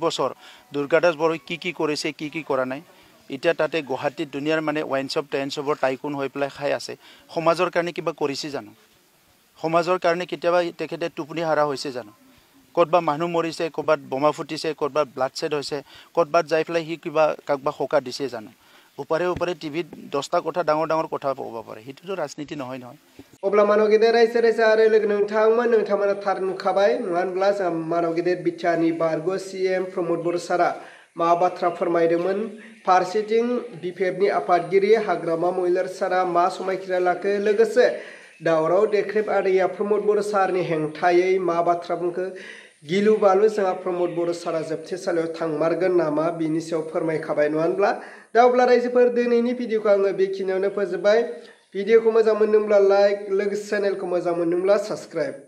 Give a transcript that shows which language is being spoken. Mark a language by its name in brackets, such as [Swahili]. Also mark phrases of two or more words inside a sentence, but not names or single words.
[Assamese] বছৰ দুৰ্গা দাস বড়োই কি কৰিছে কি কৰা নাই এতিয়া তাতে গুৱাহাটীত দুনিয়াৰ মানে [English] wine shop ten shopৰ tycoon [Assamese] হৈ পেলাই খাই আছে সমাজৰ কাৰণে কিবা কৰিছে জানো সমাজৰ কাৰণে কেতিয়াবা তেখেতে টোপনি হাৰা হৈছে জানো ক'তবা মানুহ মৰিছে ক'ৰবাত বোমা ফুটিছে ক'ৰবাত [English] blood shed [Assamese] হৈছে ক'ৰবাত যাই পেলাই সি কিবা কাকবা সকা দিছে জানো উপৰে টিভিত 10টা কথা ডাঙৰ কথা ক'ব পাৰে সেইটোতো ৰাজনীতি নহয় [Bodo] अब्ला मानव गेदेर रायजो राजा आरो लोगो नोंथांमोना थार नुखाबाय नङा होनब्ला जों मानव गेदेर बिटिआरनि बारग' CM प्रमोद बर' सारा मा बाथ्रा फोरमायदोंमोन फारसेथिं बिपिएफनि आफादगिरि हाग्रामा महिलार सारा मा समायखिरा लाखो लोगोसे दावराव देख्रेब आदैया प्रमोद बर' सारनि हेंथायै मा बाथ्रा बुंखो गिलु बालु जोंहा प्रमोद बर' सारा जोबथेसालियाव थांमारगोन नामा बिनि सायाव फोरमायखाबाय नङा होनब्ला दा अब्ला रायजोफोर दिनैनि भिडिअखौ आङो बेखिनियावनो फोजोबबाय भिडिअखौ मोजां मोनदोंब्ला लाइक लोगोसे चेनेलखौ मोजां मोनदोंब्ला साबस्क्राइब